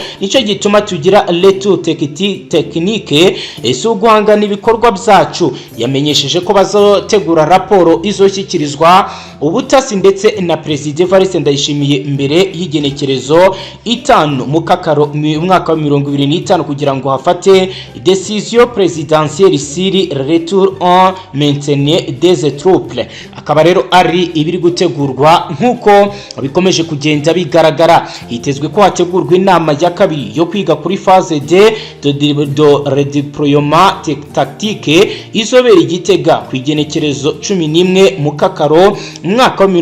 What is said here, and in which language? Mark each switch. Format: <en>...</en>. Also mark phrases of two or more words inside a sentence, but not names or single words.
<rn>Nicyo gituma tugira</rn> <fr>retour technique</fr> <rn>si uguhangana ibikorwa byacu. Yamenyesheje ko bazotegura raporo izoshyikirizwa ubutasi ndetse na Perezida Evariste Ndayishimiye imbere y'igenekerezo 5 Mukakaro mu mwaka wa 2025 kugira ngo hafate</rn> <fr>decision présidentielle sur retour en maintien des troupes.</fr> <rn>Akaba rero ari ibiri gutegurwa nkuko bikomeje kugenda bigaragara. Hitezwe ko hategurwa inama ya kabiri yo kwiga kuri</rn> <fr>phase de redeploiement tactique</fr> <rn>izobera Igitega ku igenekerezo 11 Mukakaro mwaka wa</rn>